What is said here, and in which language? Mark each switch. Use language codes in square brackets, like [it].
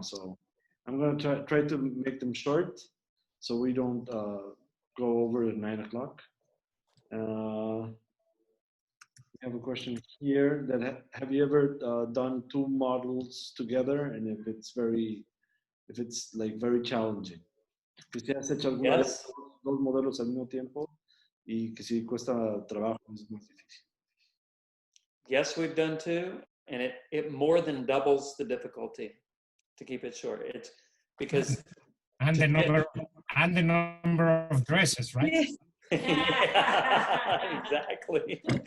[en] So I'm going to try to make them short, so we don't go over at 9 o'clock. We have a question here that have you ever done two models together, and if it's very challenging? [es] Que si has hecho alguna vez dos modelos al mismo tiempo y que si cuesta trabajo, es muy difícil. [en] Yes, we've done two, and it more than doubles the difficulty, to keep it short. It's because and the number of dresses, right? Yeah, exactly.